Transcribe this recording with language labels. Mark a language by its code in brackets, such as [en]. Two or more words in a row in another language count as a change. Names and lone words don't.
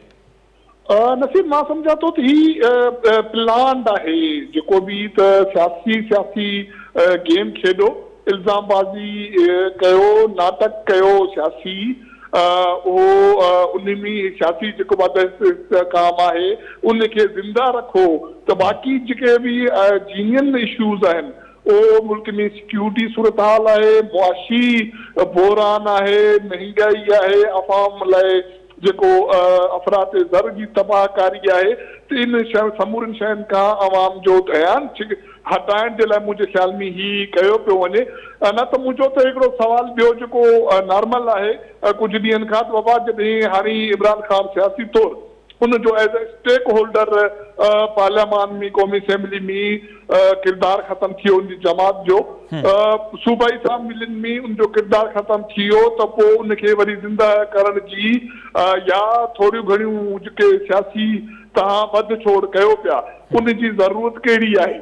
[sd] नसीब, मां सम्झा थो त ही प्लान आहे जेको बि त सियासी गेम खेॾो, इल्ज़ामबाज़ी कयो, नाटक कयो सियासी, उहो उन में सियासी जेको काम आहे उनखे ज़िंदा रखो, त बाक़ी जेके बि [en] genuine issues [sd] आहिनि मुल्क में सिक्योरिटी सूरत हाल है, मुआशी बहरान है, महंगाई है, अवाम लाइ जेको अफरात ज़र जी तबाहकारी है, तो इन समूरनि शयुनि खां अवाम जो ध्यान हटाइण जे लाइ मुंहिंजे ख़्याल में ही कयो पियो वञे। न त मुंहिंजो त हिकिड़ो सवाल ॿियो जेको नॉर्मल आहे, कुझु ॾींहंनि खां बाबा जॾहिं हाणे इमरान ख़ान सियासी तौर उनजो [en] as a stakeholder [sd] पार्लियामान में क़ौमी असेंबली में किरदार ख़त्म थी वियो उनजी जमात जो, सूबाई असेंबलियुनि में उनजो किरदार ख़त्म थी वियो त पोइ उनखे वरी ज़िंदा करण जी या थोरियूं घणियूं जेके सियासी तव्हां बद छोड़ कयो पिया उनजी ज़रूरत कहिड़ी आहे?